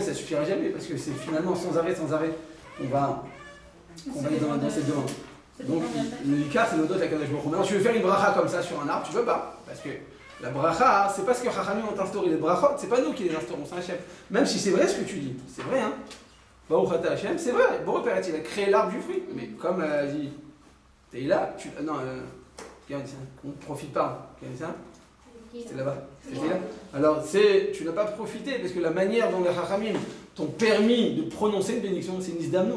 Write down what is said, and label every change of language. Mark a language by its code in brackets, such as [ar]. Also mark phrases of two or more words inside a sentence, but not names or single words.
[fr] Ça ne suffira jamais parce que c'est finalement sans arrêt, on va aller dans cette demande. Donc, l'ikar, c'est le dos de la [he] קדוש ברוך הוא. [fr] Maintenant, tu veux faire une bracha comme ça sur un arbre, tu ne peux pas. Parce que la bracha, c'est pas ce que Chachamim ont instauré. Les brachot, c'est pas nous qui les instaurons, c'est Hachem. Même si c'est vrai ce que tu dis, c'est vrai, hein. [he] ברוך אתה השם, [fr] c'est vrai. [he] בורא פרי, [fr] il a créé l'arbre du fruit. Mais comme a dit Teila, qui a dit ça? On ne profite pas. Qui a dit ça? C'était là-bas. C'était là. Alors, tu n'as pas profité parce que la manière dont les Chachamim t'ont permis de prononcer une bénédiction, c'est une isdamnout.